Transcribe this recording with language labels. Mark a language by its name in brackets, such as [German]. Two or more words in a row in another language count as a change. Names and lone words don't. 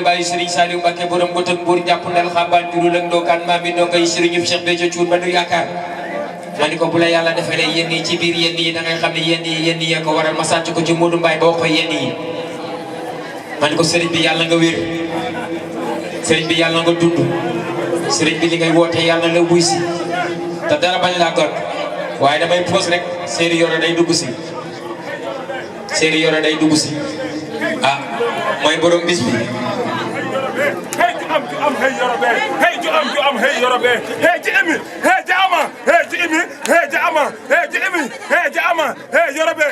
[Wolof] bàyyi Sëriñ Saliou Mbàkke borom gotak buur jàpp ndal xambaan jurul ak ndookaan maa mi ndongo yi sëriñu Cheikh Béthio Thioune ba du yaakaar ma ni ko bu la yàlla defalee yenn yi ci biir yenn yi da ngay xam ne yenn yi ko waral ma sàcc ko ci Modou Mbaye ba wax ko yenn yi ma ni ko sëriñ bi yàlla nga wér sëriñ bi yàlla nga dund sëriñ bi li ngay woote yàlla la wuy si te dara bañ laa gor waaye damay pose rek Seydou Yoro day dugg si Seydou Yoro day dugg si mooy borom bis bi hey Yorobe hey ju am hey Yorobe hey ji emi hey jaama hey ji emi hey jaama hey ji emi hey jaama hey Yorobe